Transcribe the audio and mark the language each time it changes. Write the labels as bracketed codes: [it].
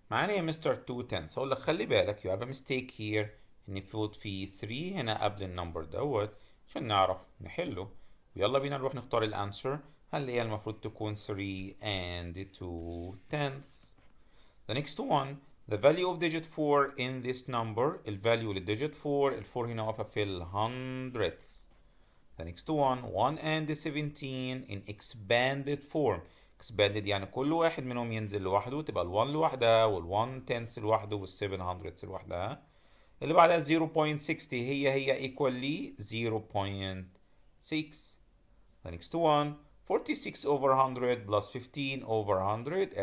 [ar] معانا يا مستر 2 tenths. هقول لك خلي بالك [en] you have a mistake here [ar] ان المفروض في 3 هنا قبل النمبر دوت عشان نعرف نحله. ويلا بينا نروح نختار الانسر. هل هي المفروض تكون [en] 3 and 2 tenths. The next one, the value of digit 4 in this number. [ar] الفاليو للديجيت 4. ال 4 هنا واقفة في ال hundredths. [en] The next one 1 and 17 in expanded form. [ar] expanded يعني كل واحد منهم ينزل لوحده تبقى ال 1 لوحدها وال 1 tenths لوحده وال 700 لوحدها. اللي بعدها 0.60 هي equal لي 0.6. [en] The next one 46 over 100 plus 15 over 100.